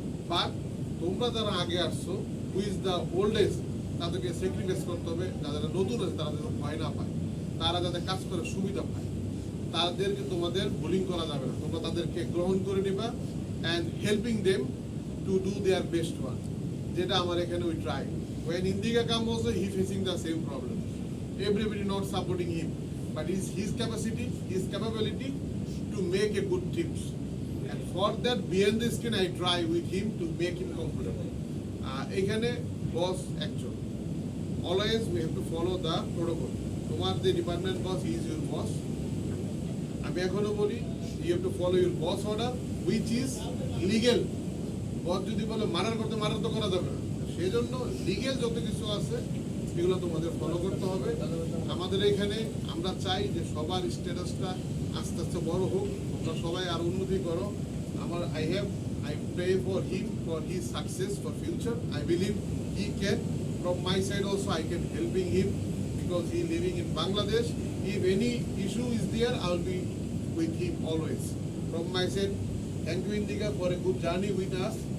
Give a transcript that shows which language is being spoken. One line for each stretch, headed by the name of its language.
Bangla: But তোমরা যারা আগে আসছো, হুইজ দ্য ওল্ড এজ, তাদেরকে স্যাক্রিফাইস করতে হবে। যারা নতুন আছে তারা যাতে ভয় না পায়, তারা যাতে কাজ করে সুবিধা পায়, তাদেরকে তোমাদের বুলিং করা যাবে না। তোমরা তাদেরকে গ্রহণ করে নিবা
English: and helping them to do their best work,
Bangla: যেটা আমার এখানে we try.
English: When Indiga come also, he facing the same problem. Everybody not supporting him, but it's his capacity, his capability to make a good tips. And for that, beyond the screen, I try with him to make him comfortable.
Bangla: এখানে boss একজন।
English: Always we have to follow the protocol.
Bangla: তোমার যে department
English: boss, he is your boss.
Bangla: আমি এখনো বলি,
English: you have to follow your boss order, which is legal.
Bangla: boss যদি বলে মারার তো করা যাবে না। সেই জন্য লিগেল যত কিছু আছে এগুলো তোমাদের ফলো করতে হবে। আমাদের এখানে আমরা চাই যে সবার স্ট্যাটাসটা আস্তে আস্তে বড় হোক, তোমরা সবাই আর উন্নতি করো।
English: আমার I pray for him for his success for future. I believe he can. From my side also I can helping him because he living in Bangladesh. If any issue is there, I will be with him always. From my side, thank you Indiga for a good journey with us.